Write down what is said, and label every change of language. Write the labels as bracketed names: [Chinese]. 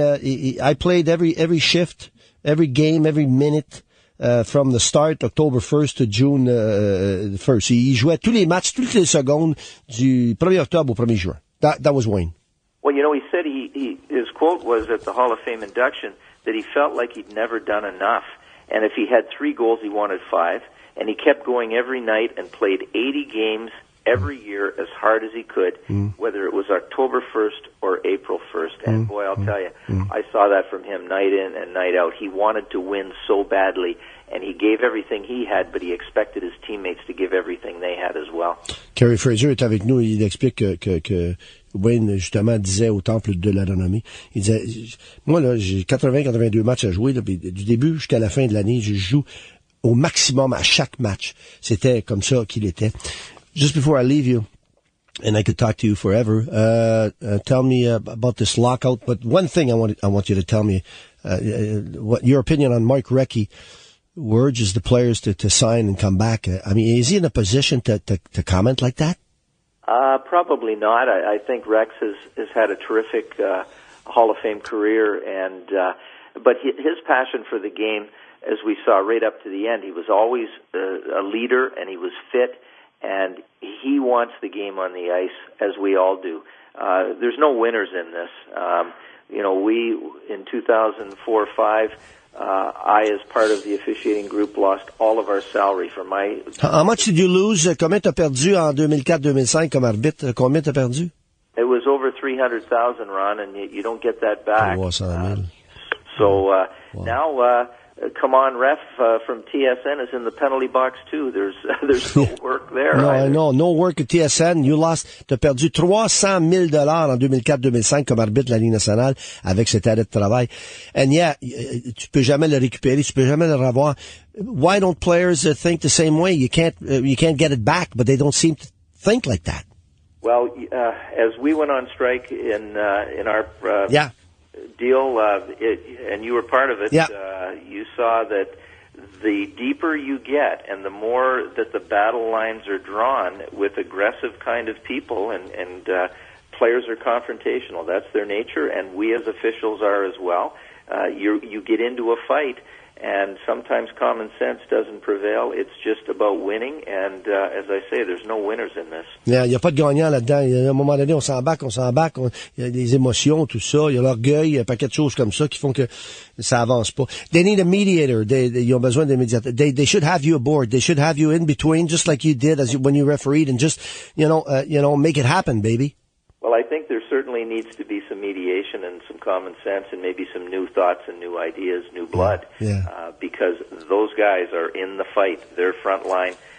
[English] I played every shift, every game, every minute from the start, October 1st to June 1st. [French] Il jouait tous les matchs, toutes les secondes du 1er octobre au 1er juin. [English] That was Wayne. Well, he said his quote was at the Hall of Fame induction that he felt like he'd never done enough, and if he had 3 goals, he wanted 5. And he kept going every night and played 80 games every year as hard as he could, whether it was October 1st or April 1st. And boy, I'll tell you, I saw that from him night in and night out. He wanted to win so badly, and he gave everything he had, but he expected his teammates to give everything they had as well. [French] Kerry Fraser est avec nous. Il explique que Wayne, justement, disait au Temple de la Renommée, il disait, moi, là, j'ai 82 matchs à jouer, là, du début jusqu'à la fin de l'année, je joue au maximum à chaque match. C'était comme ça qu'il était. [English] Just before I leave you, and I could talk to you forever, tell me about this lockout. But one thing I want you to tell me, what your opinion on Mike Recchi, who urges the players to sign and come back. I mean, is he in a position to comment like that? Probably not. I think Rex has had a terrific Hall of Fame career, and but his passion for the game, as we saw right up to the end, he was always a leader, and he was fit, and he wants the game on the ice, as we all do. There's no winners in this. We in 2004-05. I, as part of the officiating group, lost all of our salary for my... How much did you lose? [French] Combien t'as perdu en 2004-2005 comme arbitre? Combien t'as perdu? [English] It was over 300,000, Ron, and you don't get that back. 300,000. Wow. Now, come on, ref from TSN is in the penalty box too. There's no work there. No, I know. No work at TSN. You lost. [French] T'as perdu $300,000 en 2004-2005 comme arbitre de la Ligue nationale avec cet arrêt de travail. [English] And yeah, [French] tu peux jamais le récupérer. Tu peux jamais le revoir. [English] Why don't players think the same way? You can't get it back, but they don't seem to think like that. Well, as we went on strike in our yeah. deal, and you were part of it, yeah. You saw that the deeper you get and the more that the battle lines are drawn with aggressive kind of people, and players are confrontational. That's their nature, and we as officials are as well. You get into a fight, and sometimes common sense doesn't prevail. It's just about winning, and as I say, there's no winners in this. [French] Il y a pas de gagnant là-dedans. À un moment donné, on s'embarque, il y a des émotions, tout ça, il y a l'orgueil, un paquet de choses comme ça qui font que ça avance pas. [English] They need a mediator. [French] Ils ont besoin d'un médiateur. [English] They should have you aboard. They should have you in between, just like you did when you refereed, and just make it happen, baby. Well, I think there certainly needs to be some mediation and some common sense and maybe some new thoughts and new ideas, new blood, because those guys are in the fight. They're front line.